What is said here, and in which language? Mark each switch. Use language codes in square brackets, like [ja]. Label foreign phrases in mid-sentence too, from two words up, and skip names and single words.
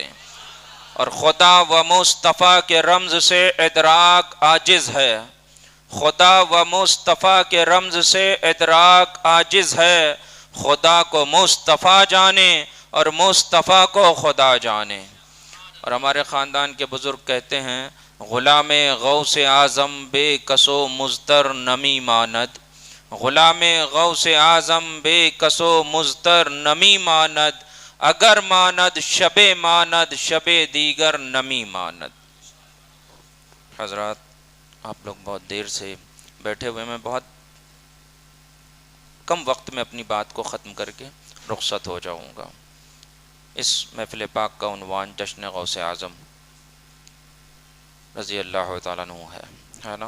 [ur] اور خدا و مصطفیٰ کے رمز سے ادراک عاجز ہے، خدا و مصطفیٰ کے رمز سے ادراک عاجز ہے، خدا کو مصطفیٰ جانے اور مصطفیٰ کو خدا جانے۔ اور ہمارے خاندان کے بزرگ کہتے ہیں: [fa] غلام غوث اعظم بے کسو مضطر نمی ماند، غلام غوث اعظم بے کسو مضطر نمی ماند، اگر ماند شب ماند شب دیگر نمی ماند۔ [ur] حضرات، آپ لوگ بہت دیر سے بیٹھے ہوئے، میں بہت کم وقت میں اپنی بات کو ختم کر کے رخصت ہو جاؤں گا۔ اس محفل پاک کا عنوان جشن غوث اعظم رضی اللہ تعالیٰ عنہ ہے نا؟